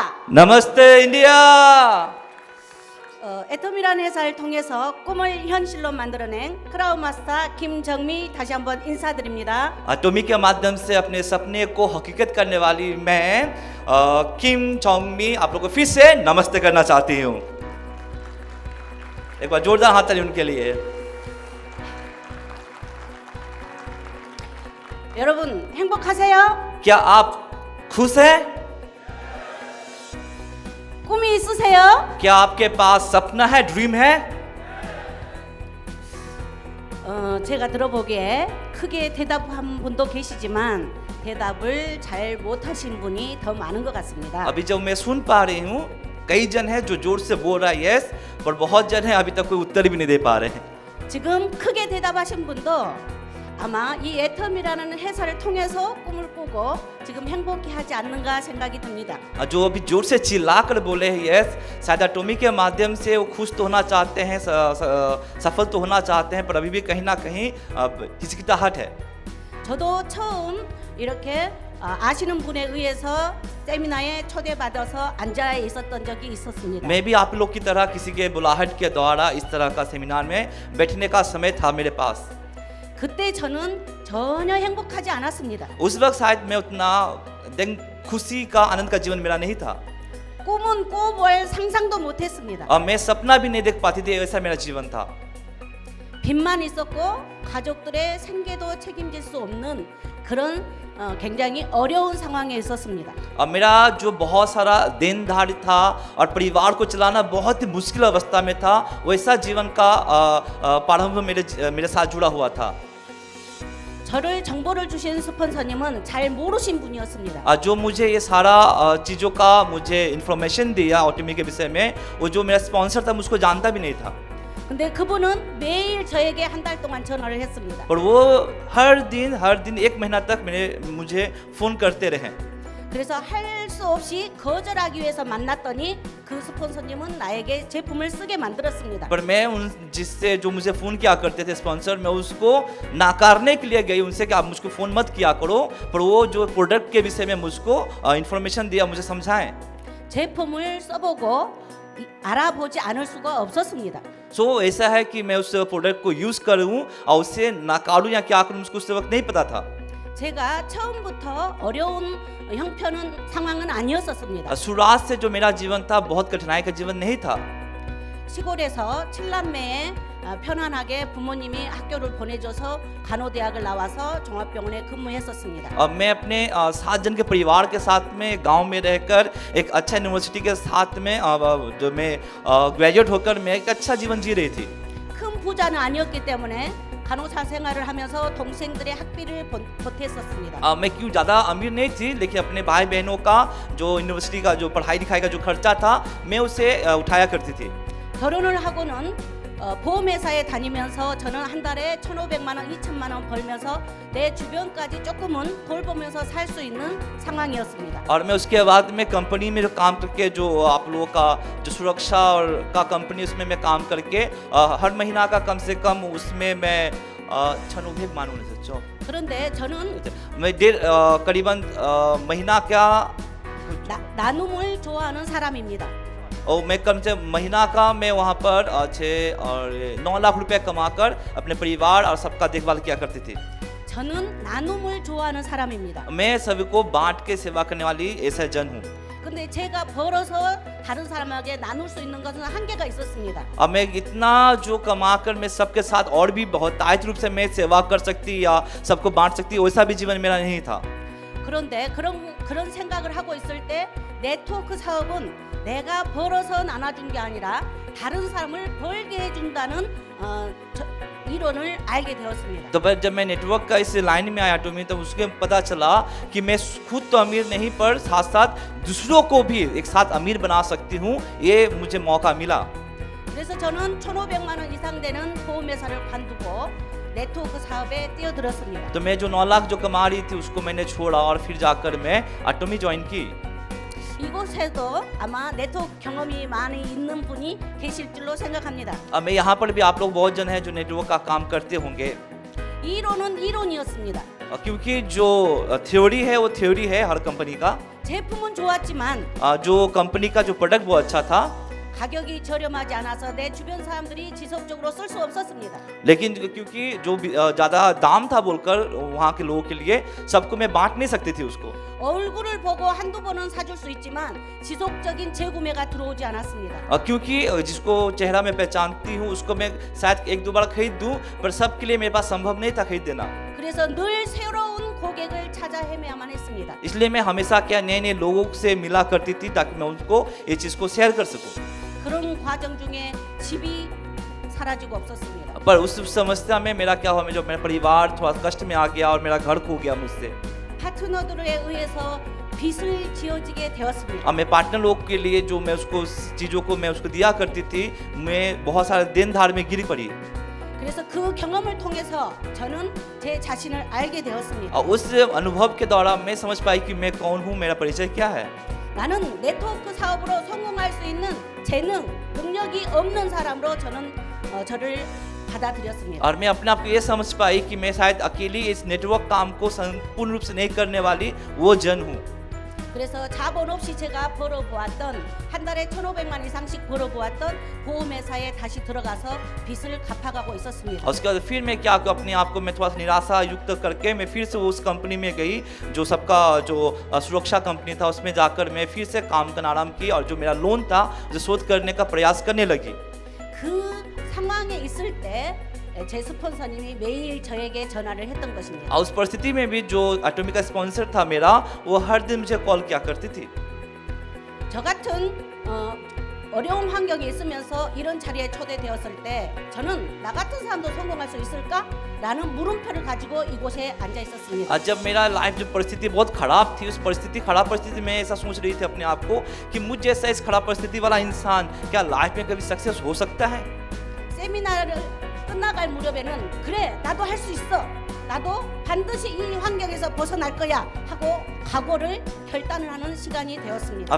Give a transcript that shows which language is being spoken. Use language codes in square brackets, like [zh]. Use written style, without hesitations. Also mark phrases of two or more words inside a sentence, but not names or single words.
[hi] नमस्ते इंडिया। [ko] 애텀이라는 회사를 통해서 꿈을 현실로 만들어낸 크라우마스터 김정미 다시 한번 인사드립니다. [hi] एटॉमी के माध्यम से अपने सपने को हकीकत करने वाली मैं किम जोंगमी आप लोगों को फिर से नमस्ते करना चाहती हूँ। एक बार जोरदार हाथ ताली उनके लिए। [ko] 여러분 행복하세요? [hi] क्या आप खुश हैं? [ko] 꿈이 있으세요? [hi] क्या आपके पास सपना है, ड्रीम है? [ko] 제가 들어보기에 크게 대답한 분도 계시지만 대답을 잘 못하신 분이 더 많은 것 같습니다. [hi] अभी जब मैं सुन पा रही हूँ कई जन है जो जोर से बोल रहा है यस, पर बहुत जन है अभी तक कोई उत्तर भी नहीं दे पा रहे हैं। [ko] 지금 크게 대답하신 분도 아마 이 애텀이라는 회사를 통해서 꿈을 꾸고 지금 행복해하지 않는가 생각이 듭니다. [hi] जो अभी जोर से चिल्ला कर बोले हैं यस, शायद एटॉमी के माध्यम से वो खुश तो होना चाहते हैं, सफल तो होना चाहते हैं, पर अभी भी कहीं ना कहीं हिचकिचाहट है। [ko] 저도 처음 이렇게 아시는 분에 의해서 세미나에 초대받아서 앉아 있었던 적이 있었습니다. [hi] मैं भी आप लोग की तरह किसी के बुलाहट के द्वारा इस तरह का सेमिनार में बैठने का समय था मेरे पास। [ko] 그때 저는 전혀 행복하지 않았습니다. [hi] उस वक्त शायद मैं उतना खुशी का आनंद का जीवन मेरा नहीं था [ko] 꿈은 꿔볼 상상도 못했습니다. [hi] और मैं सपना भी नहीं देख पाती थी, ऐसा मेरा जीवन था। [ko] 빚만 있었고 가족들의 생계도 책임질 수 없는 그런 굉장히 어려운 상황에 있었습니다. [hi] और मेरा जो बहुत सारा देनदारी था और परिवार को चलाना बहुत ही मुश्किल अवस्था में था, वैसा जीवन का प्रारंभ मेरे साथ जुड़ा हुआ था। [ko] 저를 정보를 주신 스폰서님은 잘 모르신 분이었습니다. [hi] जो मुझे ये सारा चीज़ों का मुझे इन्फॉर्मेशन दिया ऑटोमी के विषय में, वो जो मेरा स्पॉन्सर था मुझको जानता भी नहीं था। [ko] 근데 그분은 매일 저에게 한 달 동안 전화를 했습니다. [hi] और वो हर दिन एक महीना तक मुझे फ़ोन करते रहे। [ko] 그래서 할 수 없이 거절하기 위해서 만났더니 그 스폰서님은 나에게 제품을 쓰게 만들었습니다. [hi] पर मैं जिससे जो मुझे फ़ोन किया करते थे स्पॉन्सर, मैं उसको नाकारने के लिए गई उनसे कि आप मुझको फ़ोन मत किया करो, पर वो जो प्रोडक्ट के विषय में मुझको इन्फॉर्मेशन दिया, मुझे समझाएं। [ko] 제품을 써보고 알아보지 않을 수가 없었습니다. [hi] सो ऐसा है कि मैं उस प्रोडक्ट को यूज़ करूँ और उससे नाकारूँ या क्या करूँ मुझको उस वक्त नहीं पता था। [ko] 제가 처음부터 어려운 형편은 상황은 아니었었습니다. [hi] शुरुआत से जो मेरा जीवन था बहुत कठिनाई का जीवन नहीं था। [ko] 시골에서 7남매에 편안하게 부모님이 학교를 보내줘서 간호대학을 나와서 종합병원에 근무했었습니다. [hi] मैं अपने 7 जन के परिवार के साथ में गांव में रहकर एक अच्छा यूनिवर्सिटी के साथ में जो मैं ग्रेजुएट होकर मैं एक अच्छा जीवन जी रही थी। [ko] 큰 부자는 아니었기 때문에 간호사 생활을 하면서 동생들의 학비를 보탰었습니다. [hi] मैं क्यों ज़्यादा अमीर नहीं थी, लेकिन अपने भाई बहनों का जो यूनिवर्सिटी का जो पढ़ाई लिखाई का जो खर्चा था मैं उसे उठाया करती थी। [ko] 결혼을 하고는 보험회사에 다니면서 저는 한 달에 1,500만 원, 2,000만 원 벌면서 내 주변까지 조금은 돌보면서 살 수 있는 상황이었습니다. [hi] और मैं उसके बाद में कंपनी में जो काम करके जो आप लोगों का जो सुरक्षा और का कंपनी उसमें मैं काम करके हर महीना का कम से कम उसमें मैं 1,500 मानूँ सच्चो। [ko] 그런데 저는 [hi] मैं करीबन महीना क्या [ko] 나눔을 좋아하는 사람입니다. [hi] और मैं कम से महीना का मैं वहाँ पर 6 और 9 लाख रुपए कमाकर अपने परिवार और सबका देखभाल किया करती थी। [ko] 저는 나눔을 좋아하는 사람입니다. [hi] मैं सभी को बांट के सेवा करने वाली ऐसा जन हूँ। [ko] 근데 제가 벌어서 다른 사람에게 나눌 수 있는 것은 한계가 있었습니다. [hi] अब मैं इतना जो कमाकर मैं सबके साथ और भी बहुत तायत रूप से मैं सेवा कर सकती या सबको बांट सकती, वैसा भी जीवन मेरा नहीं था। [ko] 그런데 그런 생각을 하고 있을 때 네트워크 사업은 내가 벌어서 나눠준 게 아니라 다른 사람을 벌게 해준다는 이론을 알게 되었습니다. [hi] तो जब मैं नेटवर्क का इस लाइन में आया एटॉमी, तब उसके पता चला कि मैं खुद तो अमीर नहीं पर साथ साथ दूसरों को भी एक साथ अमीर बना सकती हूँ, ये मुझे मौका मिला। [ko] 그래서 저는 1,500만 원 이상 되는 보험회사를 관두고 नेटवर्क 사업에 뛰어들었습니다. [hi] तो मैं जो 9 लाख जो कमा रही थी उसको मैंने छोड़ा और फिर जाकर मैं एटॉमी ज्वाइन की। [ko] 이곳에도 아마 네트워크 경험이 많이 있는 분이 계실 줄로 생각합니다. [hi] मैं यहाँ पर भी आप लोग बहुत जन हैं जो नेटवर्क का काम करते होंगे। [ko] 이론은 이론이었습니다. [hi] क्योंकि जो थ्योरी है वो थ्योरी है हर कंपनी का। [ko] 제품은 좋았지만 [hi] जो कंपनी का जो प्रोडक्ट वो अच्छा था, [ko] 가격이 저렴하지 않아서 내 주변 사람들이 지속적으로 쓸 수 없었습니다. [hi] लेकिन क्योंकि जो ज़्यादा दाम था बोलकर वहाँ के लोगों के लिए सबको मैं बांट नहीं सकती थी उसको। [ko] 얼굴을 보고 한두 번은 사줄 수 있지만 지속적인 재구매가 들어오지 않았습니다. [hi] क्योंकि जिसको चेहरा मैं पहचानती हूँ उसको मैं शायद एक दो बार खरीद दूँ, पर सबके लिए मेरे पास संभव नहीं था खरीद देना। [ko] 그래서 늘 새로운 고객을 찾아 헤매야만 했습니다. [hi] इसलिए मैं हमेशा क्या नए नए लोगों से मिला करती थी ताकि मैं उनको ये चीज़ को शेयर कर सकूँ। [ko] 그런 과정 중에 집이 사라지고 없었습니다. [hi] पर उस समस्या में मेरा क्या हुआ, जो मेरा परिवार थोड़ा कष्ट में आ गया और मेरा घर खो गया मुझसे। [ko] 파트너들에 의해서 빚을 지어지게 되었습니다. [hi] अब मैं पार्टनर लोग के लिए जो मैं उसको चीज़ों को मैं उसको दिया करती थी, मैं बहुत सारे दिन धार में गिर पड़ी। [ko] 그래서 그 경험을 통해서 저는 제 자신을 알게 되었습니다. [hi] और उस अनुभव के दौरान मैं समझ पाई कि मैं कौन हूँ, मेरा परिचय क्या है। [ko] 나는 네트워크 사업으로 성공할 수 있는 재능, 능력이 없는 사람으로 저는 저를 받아들였습니다. [hi] और मैं अपने आप को ये समझ पाई कि मैं शायद अकेली इस नेटवर्क काम को संपूर्ण रूप से नहीं करने वाली वो जन हूँ। [ko] 그래서 자본 없이 제가 벌어보았던 한 달에 1,500만 이상씩 벌어보았던 보험회사에 다시 들어가서 빚을 갚아가고 있었습니다. [hi] और उसके बाद फिर मैं क्या अपने आप को मैं थोड़ा सा निराशा युक्त करके मैं फिर से उस कंपनी में गई, जो सबका जो सुरक्षा कंपनी था उसमें जाकर मैं फिर से काम करना आरम्भ की और जो मेरा लोन था उसे शोध करने का प्रयास करने लगी। [ko] 그 상황에 있을 때 제 스폰서님이 매일 저에게 전화를 했던 것입니다. [hi] उस परिस्थिति में भी जो एटॉमिक का स्पॉन्सर था मेरा, वो हर दिन मुझे कॉल किया करती थी। [ko] 저 같은 어려운 환경에 있으면서 이런 자리에 초대되었을 때 저는 나 같은 사람도 성공할 수 있을까? 라는 물음표를 가지고 이곳에 앉아 있었습니다. [hi] जब मेरा लाइफ जो परिस्थिति बहुत खराब थी, उस खराब परिस्थिति में ऐसा सोच रही थी अपने आप को कि मुझ जैसा इस खराब परिस्थिति वाला इंसान क्या लाइफ में कभी सक्सेस हो सकता है। [ko] 세미나를 끝나갈 무렵에는 그래 나도 할 수 있어, 나도 반드시 이 환경에서 벗어날 거야 하고 각오를 결단을 하는 시간이 되었습니다.